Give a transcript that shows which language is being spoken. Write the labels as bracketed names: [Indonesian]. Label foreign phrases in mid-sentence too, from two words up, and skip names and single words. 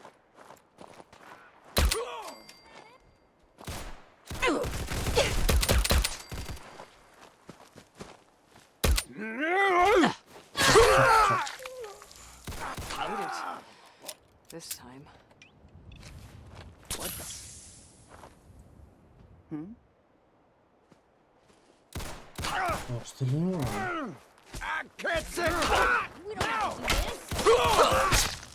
[English] This time. What the? [Bulgarian] Още ли има? [English] I can't say. We don't have to do this.